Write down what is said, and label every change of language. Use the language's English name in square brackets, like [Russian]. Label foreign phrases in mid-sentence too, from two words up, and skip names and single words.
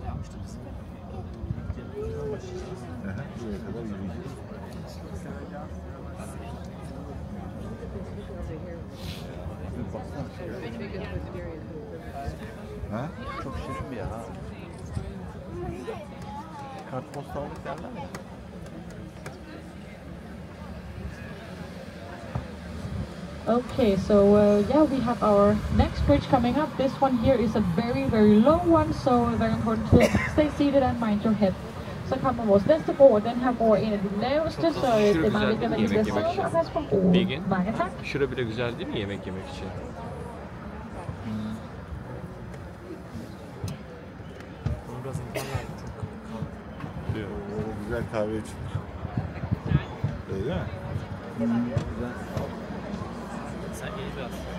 [Turkish] Aha, buraya kadar yürüyeceğiz. Ha? çok şirin bir yer ha. Kartpostallık derler mi? [English] Okay, so yeah, we have our next bridge coming up. This one here is a very, very low one, so very important to stay seated and mind your head. [Danish] Så kommer vores næste bro, og den her bro er en af de laveste, så det er meget vigtigt, at man lige bliver siddende og passe på broen. Mange tak. [Turkish] Şura bile güzel değil mi yemek yemek için? Böyle güzel kahve için. Öyle mi? Sen iyi biraz.